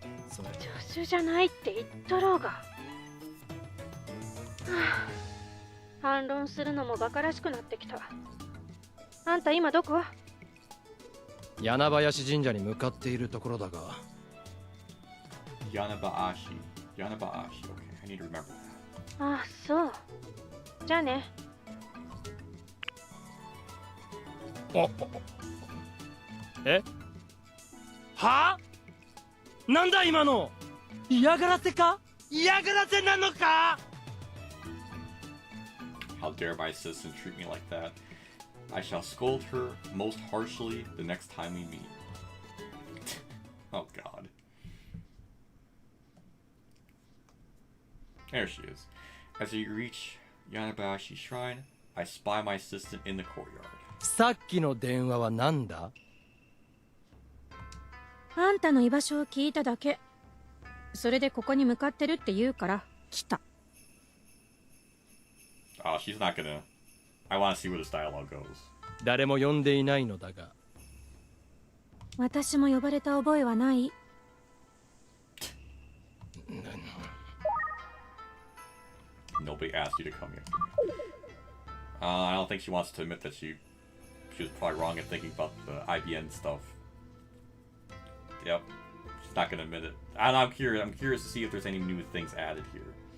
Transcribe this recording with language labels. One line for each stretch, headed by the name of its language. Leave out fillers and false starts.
Japanese: それ助手じゃないって言っとろうが。はあ、反論するのもバカらしくなってきた。あんた今どこ？柳林神社に向かっているところだが。
English: Yanabaashi. Okay, I need to remember that.
Japanese: ああ、そう。じゃあね。え？はあ？なんだ今の？嫌がらせか？嫌がらせなのか？
English: How dare my assistant treat me like that? I shall scold her most harshly the next time we meet. Oh god. There she is. As you reach Yanabashi Shrine, I spy my assistant in the courtyard.
Japanese: さっきの電話はなんだ？あんたの居場所を聞いただけ。それでここに向かってるって言うから来た。
English: Oh, she's not gonna. I want to see where this dialogue goes.
Japanese: 誰も呼んでいないのだが。私も呼ばれた覚えはない。
English: Nobody asked you to come here. I don't think she wants to admit that she was probably wrong in thinking about the IBN stuff. Yep, she's not gonna admit it. I'm curious to see if there's any new things added here.